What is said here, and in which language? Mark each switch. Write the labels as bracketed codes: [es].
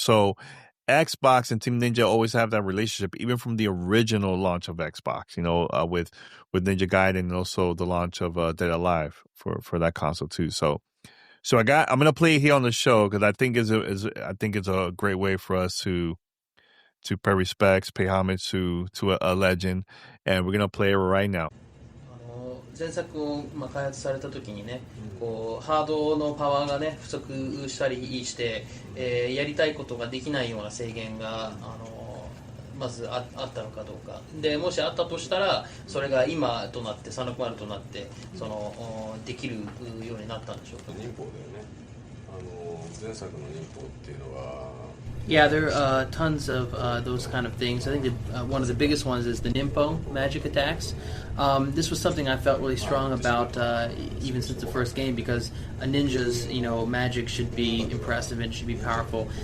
[en] So Xbox and Team Ninja always have that relationship, even from the original launch of Xbox, with Ninja Gaiden, and also the launch of Dead or Alive for that console too. So I'm gonna play it here on the show, because I think it's a great way for us to pay respects, pay homage to a legend, and we're gonna play it right now. [ja] 前作を開発された時にね、ハードのパワーがね不足したりして、やりたいことができないような制限がまずあったのかどうかで、もしあったとしたらそれが今となって360となってできるようになったんでしょうか。忍法だよね。 [en] Yeah, there are tons of those kind of things. I think one of the biggest ones is the Nimpo magic attacks. This was something I felt really strong about even since the first game, because a ninja's magic should be impressive and should be powerful.